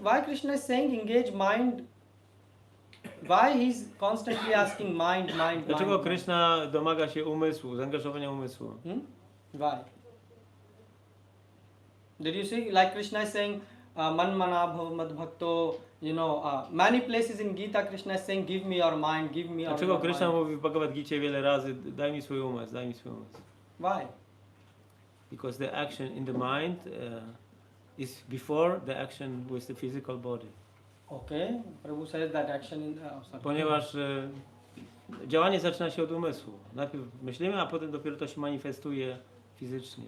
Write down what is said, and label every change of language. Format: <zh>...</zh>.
<en>Why Krishna is saying engage mind? Why he's constantly asking mind?</en> <pl>Dlaczego Krishna domaga się umysłu, zaangażowania umysłu?</pl> <en>Why? Did you see, like Krishna is saying,</en> <sa>man mana bhav mad bhakto,</sa> <en>many places in Gita Krishna is saying, give me your mind, give me your</en> <pl>Dlaczego</pl> <en>mind.</en> <pl>Krishna mówi w Bhagavad Gicie wiele razy, daj mi swój umysł, daj mi swój umysł?</pl> <en>Why? Because the action in the mind is before the action with the physical body. Okay, Prabhu says that action in</en> <pl>Ponieważ działanie zaczyna się od umysłu. Najpierw myślimy, a potem dopiero to się manifestuje fizycznie.</pl>